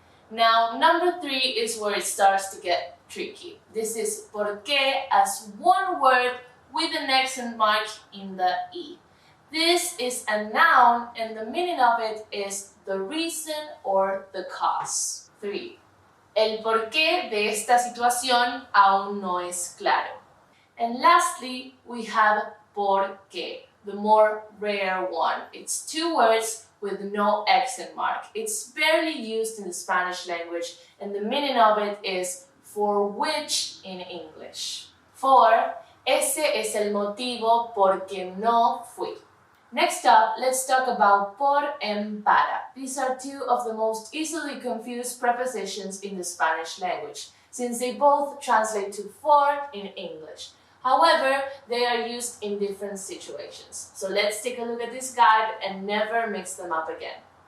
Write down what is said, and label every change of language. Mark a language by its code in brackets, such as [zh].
[en] Now, number 3 is where it starts to get tricky. This is porque as 1 word with an accent mark in the I. This is a noun and the meaning of it is the reason or the cause. 3. [es] El porqué de esta situación aún no es claro. [en] And lastly, we have porque, the more rare one. It's 2 words with no accent mark. It's barely used in the Spanish language and the meaning of it is for which in English. 4. [es] Ese es el motivo porque no fui. [en] Next up, let's talk about por and para. These are 2 of the most easily confused prepositions in the Spanish language, since they both translate to for in English. However, they are used in different situations. So let's take a look at this guide and never mix them up again.